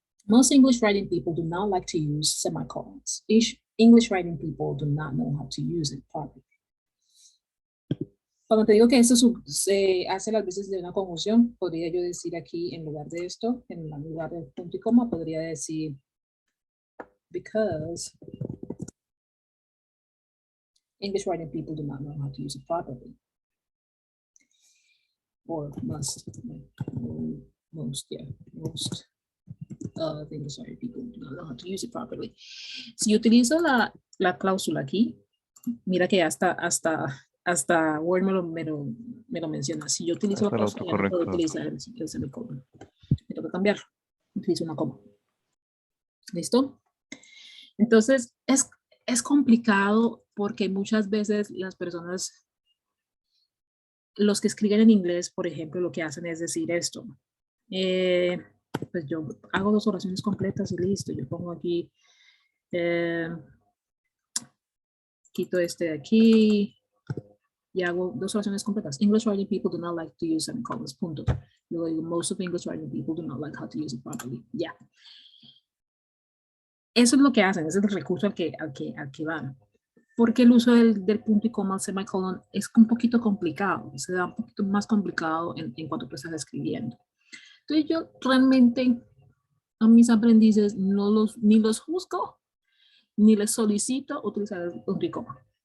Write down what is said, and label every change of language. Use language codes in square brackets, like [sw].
[en] Most English writing people do not like to use semicolons. English writing people do not know how to use it properly. [es] Cuando te digo que esto se hace las veces de una conjunción, podría yo decir aquí en lugar de esto, en lugar de punto y coma, podría decir [en] because English writing people do not know how to use it properly. Or most English writing people do not know how to use it properly. [es] Si utilizo la cláusula aquí, mira que hasta Word me lo menciona. Si yo utilizo la Hasta el cláusula, ya no puedo autocorrector. utilizar el semicolon. Me tengo que cambiarlo. Utilizo una coma. ¿Listo? Entonces, es complicado porque muchas veces las personas, los que escriben en inglés, por ejemplo, lo que hacen es decir esto. Eh, pues yo hago 2 oraciones completas y listo. Yo pongo aquí, eh, quito este de aquí y hago 2 oraciones completas. [en] English writing people do not like to use semicolons, [es] punto. Luego digo, [en] most of English writing people do not like how to use it properly. [es] Ya. Eso es lo que hacen, ese es el recurso al que van. Porque el uso del punto y coma, semicolon, es un poquito complicado, se da un poquito más complicado en cuanto tú estás escribiendo. Entonces yo realmente a mis aprendices ni los juzgo, ni les solicito utilizar el punto y coma.